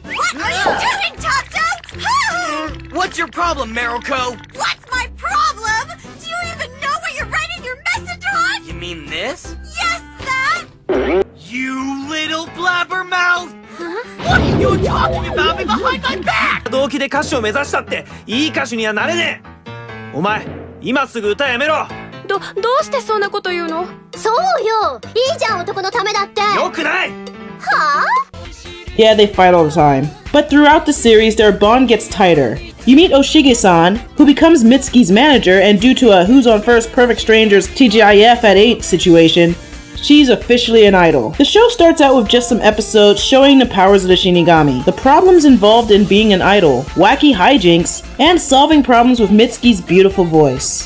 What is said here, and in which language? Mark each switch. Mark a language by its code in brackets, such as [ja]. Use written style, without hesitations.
[en] What are you doing, Takuto? What's your problem, Mariko? What's my problem? Do you even know what you're writing your message on? You mean this? Yes, that! You little blabbermouth! What are you talking about me behind my back? [ja] 同期で歌手を目指したっていい歌手にはなれねえ。お前今すぐ歌やめろ。どうしてそんなこと言うの？そうよ！いいじゃん、男のためだって！よくない。はぁ？ [en] Yeah, they fight all the time. But throughout the series, their bond gets tighter. You meet Oshige-san, who becomes Mitsuki's manager, and due to a Who's on First Perfect Strangers TGIF at 8 situation, she's officially an idol. The show starts out with just some episodes showing the powers of the Shinigami, the problems involved in being an idol, wacky hijinks, and solving problems with Mitsuki's beautiful voice.